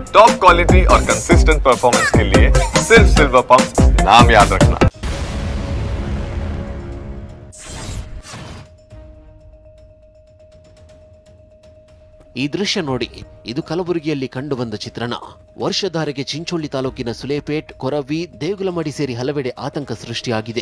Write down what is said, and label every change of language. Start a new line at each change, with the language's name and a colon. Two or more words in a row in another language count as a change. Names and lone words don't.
English: top quality
Hindi: और
English: consistent performance
Hindi: के लिए सिर्फ सिल्वर पंप नाम याद रखना।
Kannada: ಈ ದೃಶ್ಯ ನೋಡಿ, ಇದು ಕಲಬುರಗಿಯಲ್ಲಿ ಕಂಡುಬಂದ ಚಿತ್ರಣ. ವರ್ಷಧಾರೆಗೆ ಚಿಂಚೋಳಿ ತಾಲೂಕಿನ ಸುಲೇಪೇಟ್, ಕೊರವಿ, ದೇಗುಲಮಡಿ ಸೇರಿ ಹಲವೆಡೆ ಆತಂಕ ಸೃಷ್ಟಿಯಾಗಿದೆ.